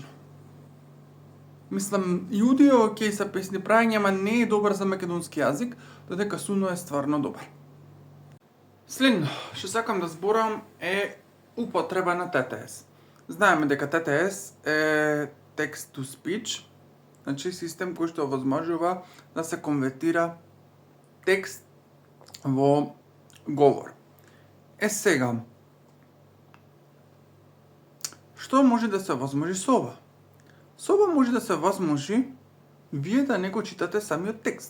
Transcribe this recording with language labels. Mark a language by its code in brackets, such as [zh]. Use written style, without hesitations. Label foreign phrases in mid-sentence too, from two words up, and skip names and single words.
[mk] Мислам, и аудио окей са песни прајање, ама не е добар за македонски јазик, додека Suno е стварно добар. Следно, што сакам да зборам е употреба на TTS. Знаеме дека TTS е [en] text to speech, [mk] значи систем кој што овозможува да се конвертира текст во говор. Сега, што може да се овозможи со ова? Со ова може да се овозможи вие да не го читате самиот текст.